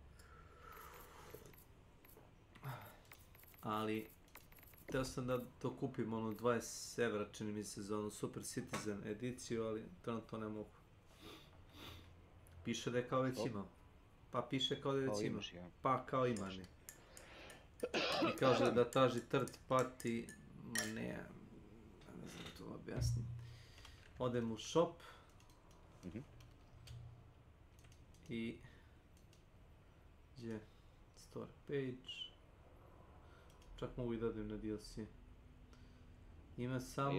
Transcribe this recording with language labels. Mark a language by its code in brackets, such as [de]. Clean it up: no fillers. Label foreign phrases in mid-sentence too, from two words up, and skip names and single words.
[bs] Ali, teo sam da to kupim, ono 20 evra, čini mi se za onu SUperCitizen ediciju, ali trenutno ne mogu. Piše da je kao već imao. Pa piše kao da je već imao. Pa kao ima ne. I kaže da traži [en] third party, [bs] ma ne znam to objasnim. Odem u shop. I gdje? [en] Store page. [bs] Čak mogu i da odem na DLC. Ima samo...